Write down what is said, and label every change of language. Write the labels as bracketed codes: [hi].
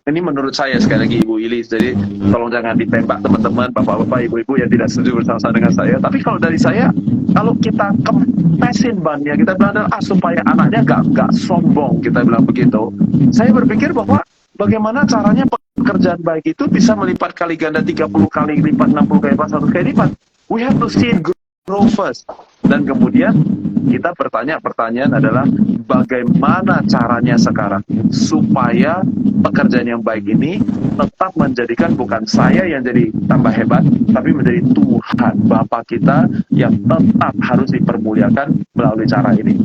[id] Ini menurut saya, sekali lagi Ibu Ili, jadi tolong jangan ditembak teman-teman, bapak-bapak, ibu-ibu yang tidak setuju bersama dengan saya. Tapi kalau dari saya, kalau kita kempesin bannya, kita bilang supaya anaknya gak sombong, kita bilang begitu. Saya berpikir bahwa bagaimana caranya pekerjaan baik itu bisa melipat kali ganda 30 kali lipat, 60 kali lipat, 100 kali lipat. [en] We have to see it grow first. [id] Dan kemudian kita pertanyaan adalah bagaimana caranya sekarang supaya pekerjaan yang baik ini tetap menjadikan bukan saya yang jadi tambah hebat, tapi menjadi Tuhan Bapa kita yang tetap harus dipermuliakan melalui cara ini.